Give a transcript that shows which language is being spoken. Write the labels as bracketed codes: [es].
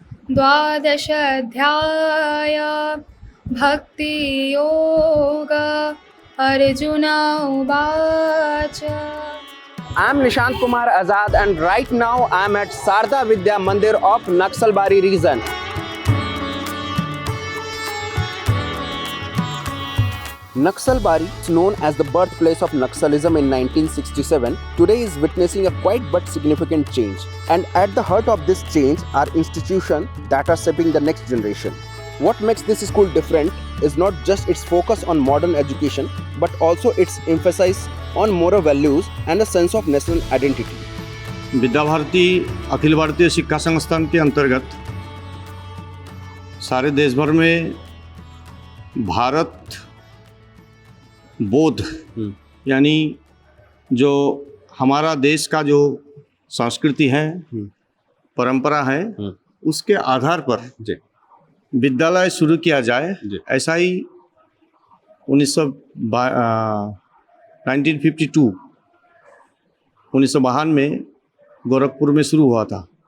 [sa] द्वादश अध्याय भक्ति योग। अर्जुन उवाच। [en] I am Nishant Kumar Azad and right now I am at Sarda Vidya Mandir of Naxalbari region. Naxalbari, known as the birthplace of Naxalism in 1967, today is witnessing a quite but significant change. And at the heart of this change are institutions that are shaping the next generation. What makes this school different is not just its focus on modern education, but also its emphasis on moral values and a sense of national identity. [hi] Vidya Bharati Akhil Bharatiya शिक्षा संस्थान के अंतर्गत सारे देश भर में भारत बोध यानी जो हमारा देश का जो संस्कृति है, परंपरा है, उसके आधार पर विद्यालय शुरू किया जाए, ऐसा ही 1952 में गोरखपुर में शुरू हुआ था।